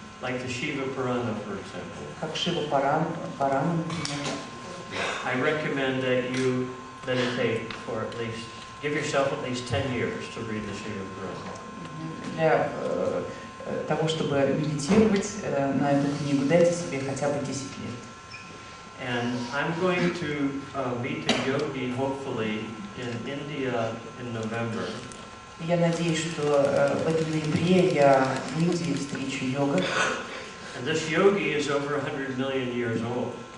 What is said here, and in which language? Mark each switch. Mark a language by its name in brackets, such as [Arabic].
[English] like the Shiva Purana, for example, [Russian] как Шива Пурана, например, [English] I recommend that you meditate for at least, give yourself at least 10 years to read the Shiva Purana. [Russian] Для того, чтобы медитировать на эту книгу, дайте себе хотя бы 10 лет. [English] And I'm going to meet a yogi, hopefully, in India in November. [Russian] Я надеюсь, что в этом ноябре я в Индии встречу йога, [English] And this yogi is over 100 million years old.